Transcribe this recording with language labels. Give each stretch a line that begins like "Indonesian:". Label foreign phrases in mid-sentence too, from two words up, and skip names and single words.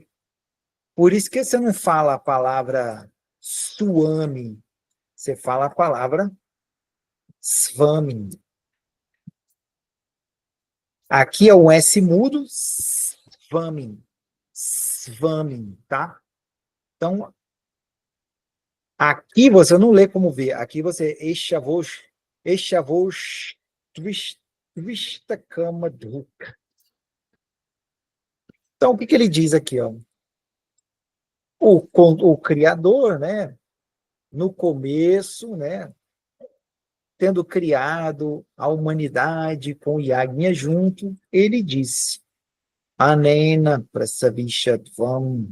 Portuguese: Por isso que você não fala a palavra suami, você fala a palavra svami. Aqui é um S mudo, svami, svami, tá? Então, aqui você não lê como V, aqui você
Sanskrit: एषवोऽस्त्विष्टकाम धुक्.
Portuguese: Então, o que ele diz aqui? Ó? O Criador, né, no começo, né, tendo criado a humanidade com Yagna junto, ele disse,
Sanskrit: अनेन प्रसविष्यध्वम्.